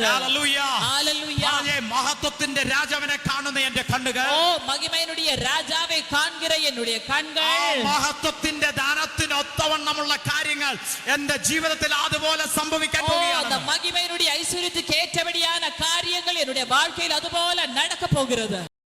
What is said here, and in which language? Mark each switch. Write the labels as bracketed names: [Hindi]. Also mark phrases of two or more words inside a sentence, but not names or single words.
[Malayalam] ഹല്ലേലൂയ. [Tamil] ஹalleluya. [Malayalam] മഹത്വത്തിന്റെ രാജാവിനെ കാണുന്ന എന്റെ കണ്ണുകൾ, [Tamil] மகிமையினுடைய ராஜாவை காண்கிற என்னுடைய கண்கள், [Malayalam] മഹത്വത്തിന്റെ ദാനത്തിന് ഒത്തവണ്ണമുള്ള കാര്യങ്ങൾ എന്റെ ജീവിതത്തിൽ അതുപോലെ സംഭവിക്കാൻ [Tamil] அந்த [Malayalam] പോകുകയാണ്. [Tamil] மகிமையினுடைய ஐஸ்வரியத்துக்கு ஏற்றபடியான காரியங்கள் என்னுடைய வாழ்க்கையில் அதுபோல நடக்க போகிறது.